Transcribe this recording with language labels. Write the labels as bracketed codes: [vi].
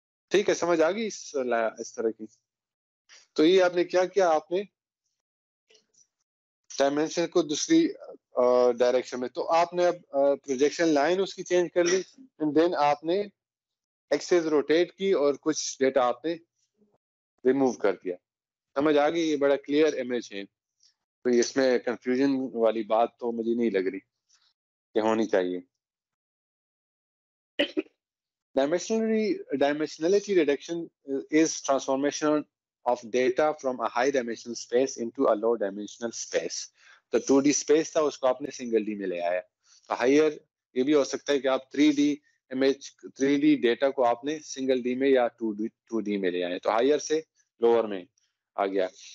[ur] ٹھیک ہے، سمجھ آ گئی اس طرح کی. تو یہ آپ نے کیا کیا؟ آپ نے ڈائمینشن کو دوسری ڈائریکشن میں، تو آپ نے اب پروجیکشن لائن اس کی چینج کر لی، دین آپ نے ایکسس روٹیٹ کی اور کچھ ڈیٹا آپ نے ریموو کر دیا. سمجھ آ گئی؟ یہ بڑا کلیئر امیج ہے، تو اس میں کنفیوژن والی بات تو مجھے نہیں لگ رہی کہ ہونی چاہیے. [en] Dimensionality reduction is transformation of data from a high dimensional space into a low dimensional space. [ur] تو 2D space تھا اس کو آپ نے سنگل ڈی میں لے آیا. تو ہائر یہ بھی ہو سکتا ہے کہ آپ 3D ڈیٹا کو آپ نے سنگل ڈی میں یا 2D میں لے آئے، تو ہائر سے لوور میں آ گیا.